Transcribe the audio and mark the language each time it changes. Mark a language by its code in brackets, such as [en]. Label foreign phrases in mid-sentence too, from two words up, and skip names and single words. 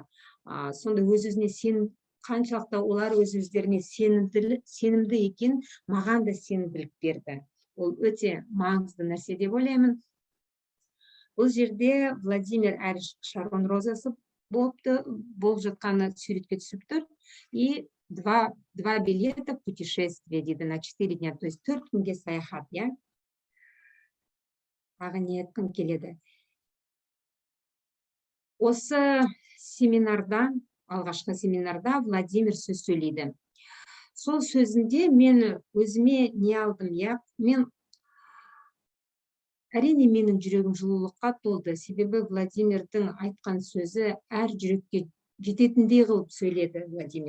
[kk] Сонда өз-өзіне қаншалықты олар өз-өздеріне сенімді екен, маған да сенімділік берді. Ол өте маңызды нәрсе деп ойлаймын. Бұл жерде Владимир әрі Шарон Розасы болып жатқаны суретке түсіп тұр. [ru] И 2 билета путешествия [kk] дейді [ru] на 4 дня, то есть [kk] 4 күнге саяхат, тағы не айтқым келеді. Осы семинарда, алғашқы семинарда Владимир сөз сөйлейді. Сол сөзінде мен өзіме не алдым, мен әрине менің жүрегім жылулыққа толды, себебі Владимирдің айтқан сөзі әр жүрекке жететіндей қылып сөйледі Владимир.